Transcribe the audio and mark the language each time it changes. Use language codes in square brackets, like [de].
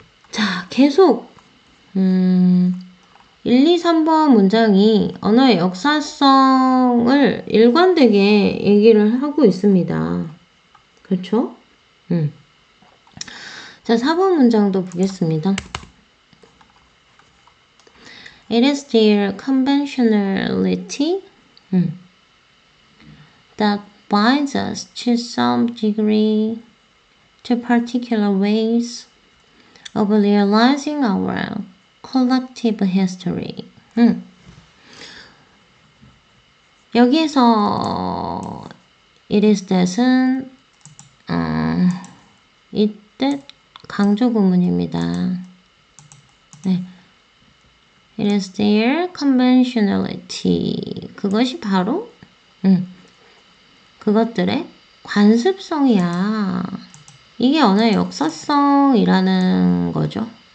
[ko] 자, 계속 1, 2, 3번 문장이 언어의 역사성을 일관되게 얘기를 하고 있습니다. 그렇죠? 자, 4번 문장도 보겠습니다. [en] It is their conventionality that binds us to some degree to particular ways of realizing our collective history. [ko] 여기에서 [en] it is that [ko] 은 이때 강조 구문입니다. 네. [en] It is their conventionality. [ko] 그것이 바로 그것들의 관습성이야. 이게 언어의 역사성이라는 거죠.